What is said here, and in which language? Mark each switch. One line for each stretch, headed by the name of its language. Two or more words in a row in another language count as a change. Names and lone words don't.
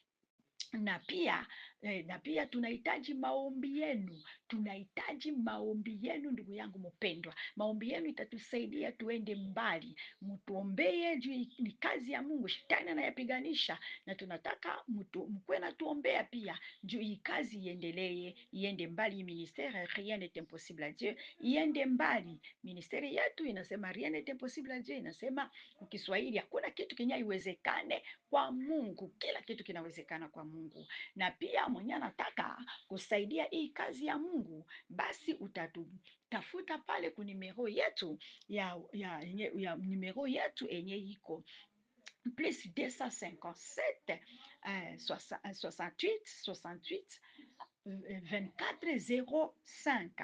Swahili: Na pia tunahitaji maombi yenu, tunahitaji maombi yenu ndugu yangu mpendwa. Maombi yenu itatusaidia tuende mbali. Mtuombee juu ni kazi ya Mungu, shetani anayapiganisha, na tunataka mkwe na tuombea pia juu hii kazi iendelee, iende mbali.
French: Ministère rien n'est impossible à Dieu,
Swahili: iende mbali. Ministeri yetu inasema
French: rien n'est impossible à Dieu,
Swahili: inasema kwa Kiswahili hakuna kitu kenye haiwezekane kwa Mungu, kila kitu kinawezekana kwa Mungu. Na pia mwenye anataka kusaidia hii kazi ya Mungu, basi utatutafuta pale ku numero yetu ya numero yetu enye iko plus 257 68 68 2405.